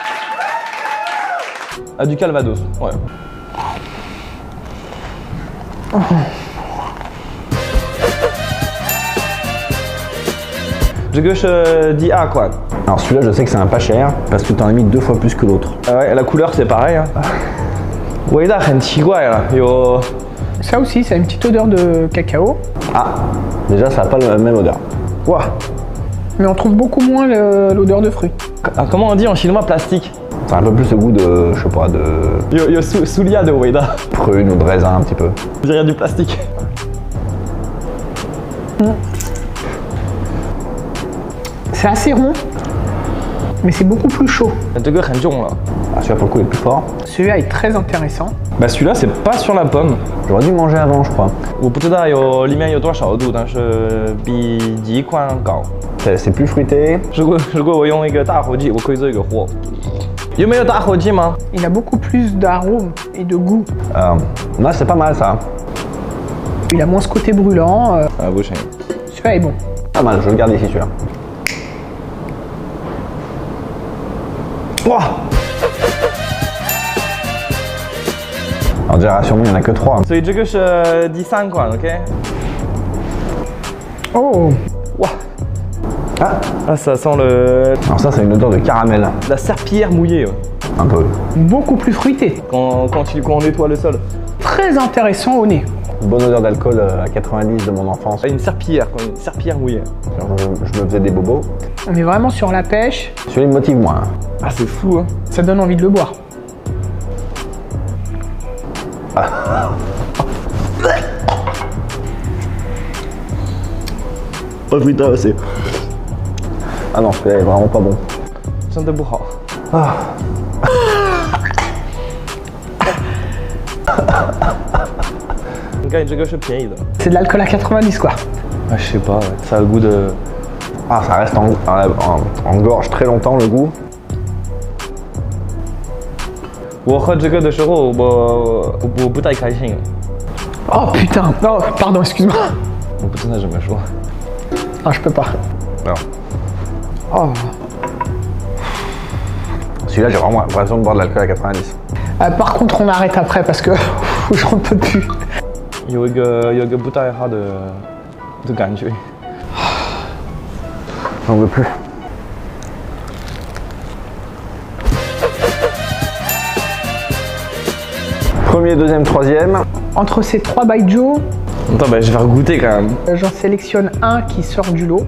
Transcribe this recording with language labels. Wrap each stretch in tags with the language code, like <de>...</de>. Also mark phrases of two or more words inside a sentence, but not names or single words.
<fr>Ah, du Calvados, ouais. Je gauche dit A quoi. Alors celui-là, je sais que c'est un pas cher parce que t'en as mis 2 fois plus que l'autre. Ah ouais, la couleur c'est pareil. Hein.</fr> <zh>味道很奇怪 là.</zh> <fr>Ça aussi, ça a une petite odeur de cacao. Ah, déjà ça n'a pas la même odeur. Ouah. Mais on trouve beaucoup moins l'odeur de fruits. Ah, comment on dit en chinois plastique? Ça a un peu plus le goût de, je sais pas, de... Yo Soulia de Weida. prune ou de raisin un petit peu. Je dirais du plastique. C'est assez rond, mais c'est beaucoup plus chaud.</fr> <zh>这个很重了.</zh> <fr>Ah, celui-là pour le coup est plus fort. Celui-là est très intéressant. Bah celui-là c'est pas sur la pomme. J'aurais dû manger avant, je crois.</fr> <zh>我不知道里面有多少度，但是比第一款高。</zh> <fr>C'est plus fruité.</fr> <zh>如果我用一个打火机，我可以做一个火。有没有打火机吗？</zh> <fr>Il a beaucoup plus d'arômes et de goût. Là, c'est pas mal ça. Il a moins ce côté brûlant. Ah, vous savez. Celui-là est bon. Pas mal, je le garde ici celui-là. Ouah. Alors déjà, rassure-moi, il n'y en a que 3.</fr> <zh>所以这个是第3款 ，OK？</zh> <fr>Oh, Ouah. Ah, ça sent le... Alors ça, c'est une odeur de caramel. la serpillière mouillée. Ouais. Un peu. beaucoup plus fruité. Quand on nettoie le sol. Très intéressant au nez. Bonne odeur d'alcool à 90 de mon enfance. Une serpillière, quoi, une serpillière mouillée. Genre, je me faisais des bobos. On est vraiment sur la pêche. Celui-là, il me motive moins. Ah, c'est fou, hein. Ça donne envie de le boire. Oh putain, c'est... Ah non, celui-là est vraiment pas bon.</fr> <zh>真的不好。 你看，这个是便宜的。</zh> <fr>C'est de l'alcool à 90 quoi. Ah, je sais pas, ouais. Ça a le goût de... Ah, ça reste en gorge très longtemps le goût.</fr> <zh>我喝这个的时候，我不太开心。</zh> <fr>Oh putain. Oh, pardon, excuse-moi.</fr> <zh>我不知道怎么说。</zh> <fr>Ah, je peux pas. Non. Oh. Celui-là, j'ai vraiment l'impression de boire de l'alcool à 90. Par contre, on arrête après parce que j'en peux plus.</fr> <zh>有一个不太好的感觉。</zh> <fr>J'en veux plus. Premier, deuxième, troisième. Entre ces 3 baijiu, Attends, bah, je vais regoûter quand même. j'en sélectionne un qui sort du lot.</fr>